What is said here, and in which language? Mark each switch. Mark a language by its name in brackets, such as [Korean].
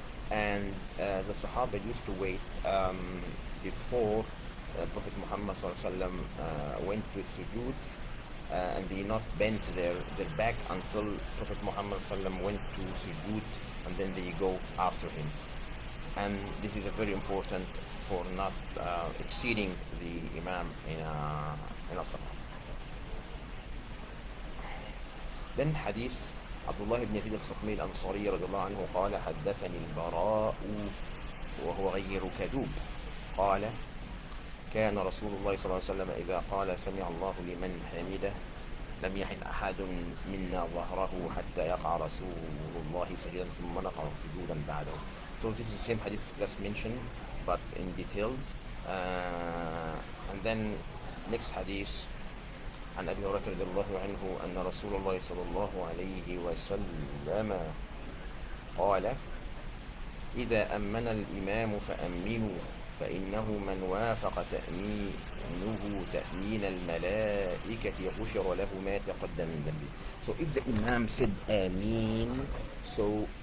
[English] And the Sahaba used to wait before Prophet Muhammad went to sujood, and they not bent their back until Prophet Muhammad went to sujood, and then they go after him. And this is very important for not exceeding the Imam in a salah. Then hadith [Arabic] عبد الله بن يزيد الخطمي الأنصاري رضي الله عنه قال حدثني البراء وهو غير كذوب قال كان رسول الله صلى الله عليه وسلم إذا قال سمع الله لمن حمده لم يحن أحد منا ظهره حتى يقع رسول الله سجدا ثم نقع سجودا بعده. [English] So this is the same hadith just mentioned, but in details. And then next hadith [Arabic] عن أبي هريرة رضي الله عنه أن رسول الله صلى الله عليه وسلم قال إذا أمن الإمام فأمنوا فإنه من وافق تأمينه تأمين الملائكة غفر له ما تقدم من ذنبه. [English] So if the Imam said Ameen, so